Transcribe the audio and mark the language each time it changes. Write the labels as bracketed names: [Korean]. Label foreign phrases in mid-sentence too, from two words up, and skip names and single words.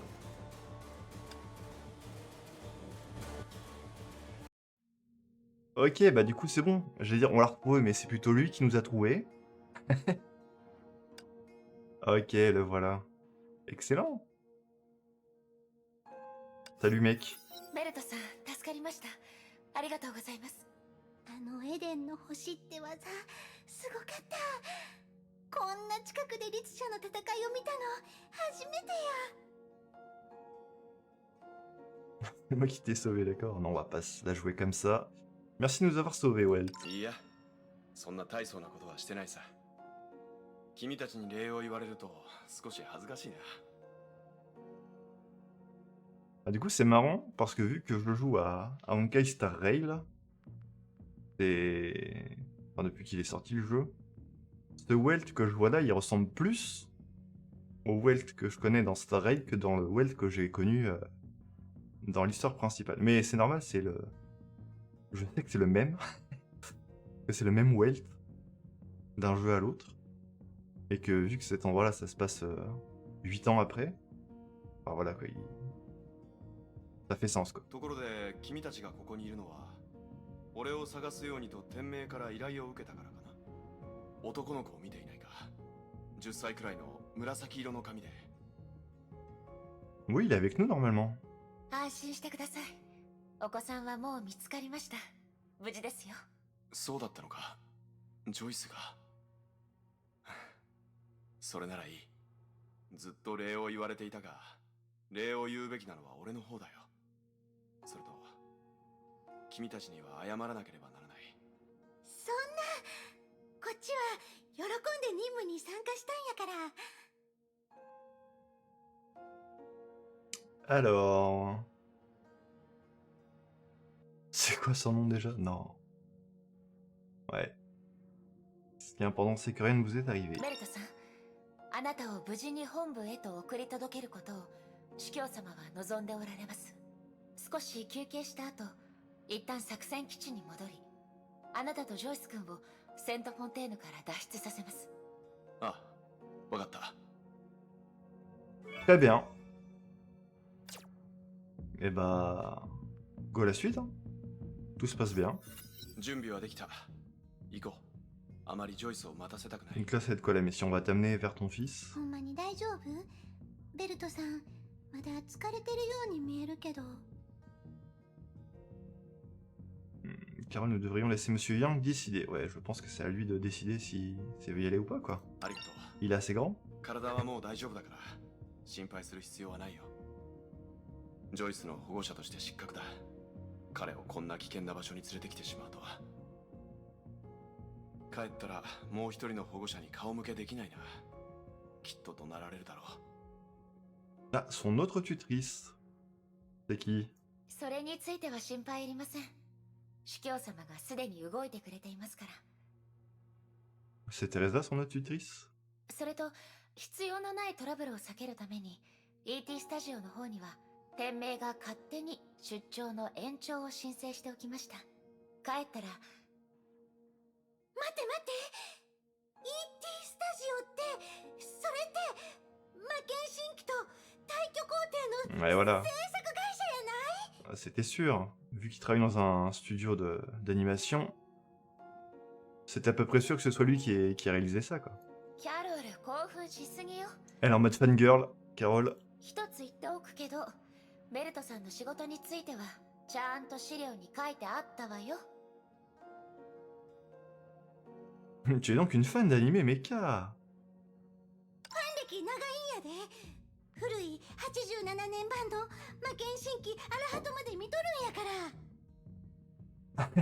[French] Ok, bah du coup c'est bon. J'allais dire on l'a retrouvé, mais c'est plutôt lui qui nous a trouvé. Ok, le voilà. Excellent. Salut mec. [Japanese] ベルトさん、助かりました。ありがとうございます。エデンの星って技、すごかった。こんな近くで律者の戦いを見たの、初めてや。 [French] C'est moi qui t'ai sauvé, d'accord? Non, on va pas la jouer comme ça. Merci de nous avoir sauvés, Welt. [Japanese] そんな大層なことはしてないさ。君たちに礼を言われると少し恥ずかしいな。 [French] Ah, du coup, c'est marrant parce que vu que je joue à Honkai Star Rail, là, c'est. Enfin, depuis qu'il est sorti le jeu, ce Welt que je vois là, il ressemble plus au Welt que je connais dans Star Rail que dans le Welt que j'ai connu dans l'histoire principale. Mais c'est normal, c'est le. Je sais que c'est le même, que c'est le même Welt d'un jeu à l'autre, et que vu que cet endroit-là, ça se passe 8 ans après, enfin voilà quoi, ça fait sens quoi. [Japanese] ところで君たちがここにいるのは、俺を探すようにと天命から依頼を受けたからかな。男の子を見ていないか。10歳くらいの紫色の髪で。 [French] Oui, il est avec nous normalement. [Japanese] 安心してください。お子さんはもう見つかりました。無事ですよ。そうだったのか。ジョイスが。それならいい。ずっと礼を言われていたが、礼を言うべきなのは俺の方だよ。それと、君たちには謝らなければならない。そんな、こっちは喜んで任務に参加したんやから。 [French] Alors. C'est quoi son nom déjà? Non. Ouais. Ce qui est important, c'est que rien ne vous est arrivé. [Japanese] ベルトさん、あなたを無事に本部へと送り届けることを司教様は望んでおられます。少し休憩した後、一旦作戦基地に戻り、あなたとジョイス君をセントフォンテーヌから脱出させます。ああ、わかった。 [French] Très bien. Et bah. Go à la suite, hein. Tout se passe bien. [Japanese] 準備はできた。行こう。あまりジョイスを待たせたくない。 [French] Donc là, ça va être quoi la mission? On va t'amener vers ton fils. [Japanese] ほんまに大丈夫？ベルトさん、まだ疲れてるように見えるけど。 [French] Carole, nous devrions laisser Monsieur Yang décider. Ouais, je pense que c'est à lui de décider s'il veut y aller ou pas, quoi. [Japanese] ありがとう。 [French] Il est assez grand. [Japanese] 体はもう大丈夫だから、心配する必要はないよ。ジョイスの保護者として失格だ。彼をこんな危険な場所に連れてきてしまうとは。帰ったらもう一人の保護者に顔向けできないな。きっと怒鳴られるだろう。 [French] Ah, son autre tutrice. C'est qui? [Japanese] それについては心配いりません。司教様がすでに動いてくれていますから。 [French] C'est Teresa, son autre tutrice? [Japanese] それと、必要のないトラブルを避けるために ET スタジオの方には天命が勝手に出張の延長を申請しておきました。帰ったら。待って待って、 ET スタジオって、それって魔剣神器と退去工程の [French] Ouais, voilà. [Japanese] 制作会社やない？ [French] Ah, c'était sûr. Vu qu'il travaille dans un studio d'animation, c'était à peu près sûr que ce soit lui qui a réalisé ça, quoi. [Japanese] キャロル、興奮しすぎよ。 [French] Elle est en mode fangirl, Carole. [Japanese] 一つ言っておくけど、ベルトさんの仕事についてはちゃんと資料に書いてあったわよ。 [French] Tu es donc une fan d'anime mecha. [Japanese] 歴長いんやで。古い87年版の魔剣神器アラハトまで見とるんやから。